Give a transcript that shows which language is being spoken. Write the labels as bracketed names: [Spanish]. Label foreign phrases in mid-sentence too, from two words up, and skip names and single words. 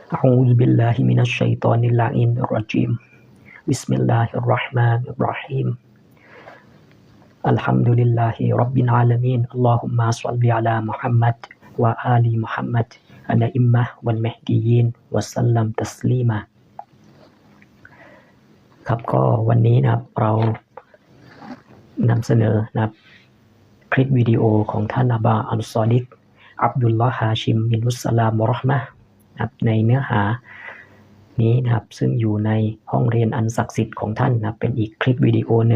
[Arabic] أعوذ بالله من الشيطان اللعين الرجيم بسم الله الرحمن الرحيم الحمد لله رب العالمين اللهم صل على محمد وآل محمد الأئمة والمهديين وسلم تسليما [Thai] ครับก็วันนี้นะครับเรานำเสนอนะครับคลิปวิดีโอของท่านอบาอัลซอ ดิกอับดุลลอฮ์ฮาชิมบินุสสลามวะเราะห์มะห์นะครับในเนื้อหานี้นะครับซึ่งอยู่ในห้องเรียนอันศักดิ์สิทธิ์ของท่านนะครับเป็นอีกคลิปวิดีโอหนึ่ง